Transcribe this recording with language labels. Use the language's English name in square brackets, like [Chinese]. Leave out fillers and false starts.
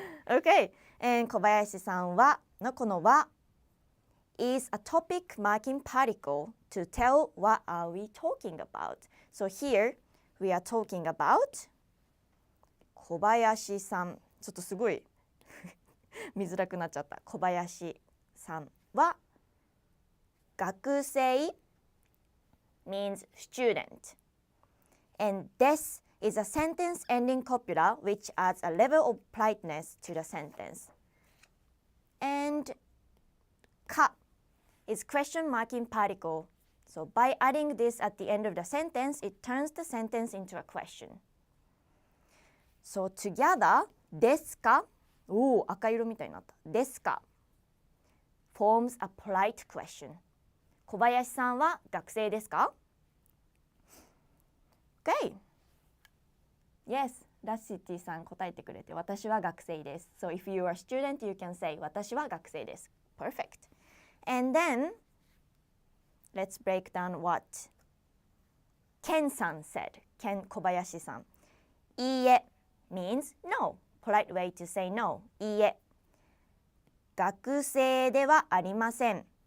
[English] Okay. And [Japanese] 小林さんはのこのは [English] is a topic marking particle to tell what are we talking about. So here we are talking about 小林さん。 [Japanese] ちょっとすごい見づらくなっちゃった。小林さんは学生 [English] means student. And this is a sentence ending copula which adds a level of politeness to the sentence. And か is question marking particle. So by adding this at the end of the sentence, it turns the sentence into a question. So together, ですか? [Japanese] おー、赤色みたいになった。 [English] ですか forms a polite question. [Japanese] 小林さんは学生ですか? [English] Okay. [Japanese] Yes, ラッシティさん答えてくれて、私は学生です。 [English] So if you are a student, you can say, [Japanese] 私は学生です。 [English] Perfect. And then, let's break down what Ken-san said. [Japanese] Ken 小林さん。 [English] いいえ means no. Polite way to say no. [Japanese] いいえ。学生ではありません。